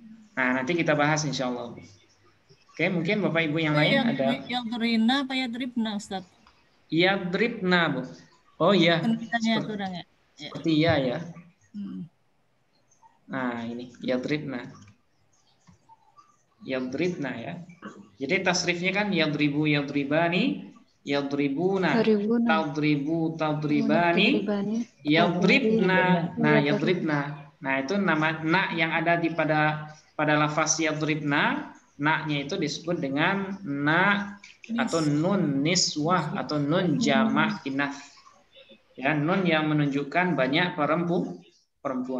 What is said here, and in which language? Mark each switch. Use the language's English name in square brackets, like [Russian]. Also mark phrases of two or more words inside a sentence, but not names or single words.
[Indonesian] Nah, nanti kita bahas [Arabic] إن شاء الله. [Indonesian] Oke, mungkin Bapak Ibu yang lain ada. Yadrina apa yadribna, Ustaz? Yadribna, Bu. Oh iya. Pendidikannya kurang ya? Seperti iya ya. Nah, ini yadribna. Yadribna ya. Jadi tasrifnya kan [Arabic] يضرب يضربان يضربون تضرب تضربان يضربن. [Indonesian] Nah, yadribna. Nah, itu nama na yang ada di pada lafaz yadribna, na-nya itu disebut dengan na atau [Arabic] نون النسوة [Indonesian] atau nun jamak inath. Ya, nun yang menunjukkan banyak perempuan.